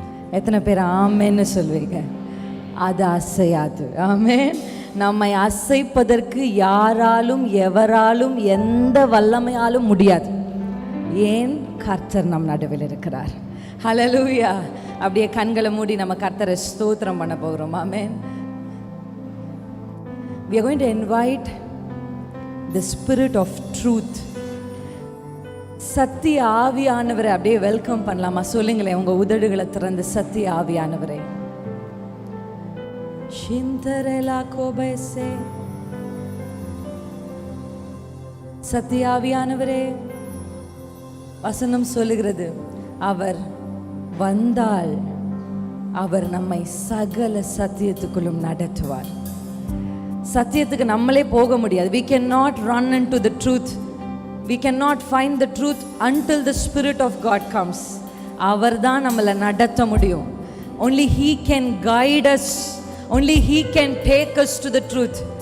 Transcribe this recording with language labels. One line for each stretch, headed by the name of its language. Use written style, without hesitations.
Tamil: எத்தனை பேர் ஆமேன்னு சொல்வீங்க? அது அசையாது. ஆமேன். நம்மை அசைப்பதற்கு யாராலும் எவராலும் எந்த வல்லமையாலும் முடியாது. ஏன்? கர்த்தர் நம் நடுவில் இருக்கிறார். ஹல்லேலூயா. அப்படியே கண்களை மூடி நம்ம கர்த்தரை ஸ்தோத்திரம் பண்ண போகிறோம். ஆமென்.
English: We are going to invite the spirit of truth.
Tamil: சத்திய ஆவியானவரை அப்படியே வெல்கம் பண்ணலாமா? சொல்லுங்களேன், உங்க உதடுகளை திறந்து சத்திய ஆவியானவரே. ஷிந்தரேலா கோபேசே. சத்திய ஆவியானவரே, வசனம் சொல்லுகிறது, அவர் வந்தால் அவர் நம்மை சகல சத்தியத்துக்குள்ளும் நடத்துவார். சத்தியத்துக்கு நம்மளே போக முடியாது.
English: We cannot run into the truth. We cannot find the truth until the Spirit of God comes.
Tamil: அவர் தான் நம்மளை நடத்த முடியும்.
English: Only He can guide us. Only He can take us to the truth.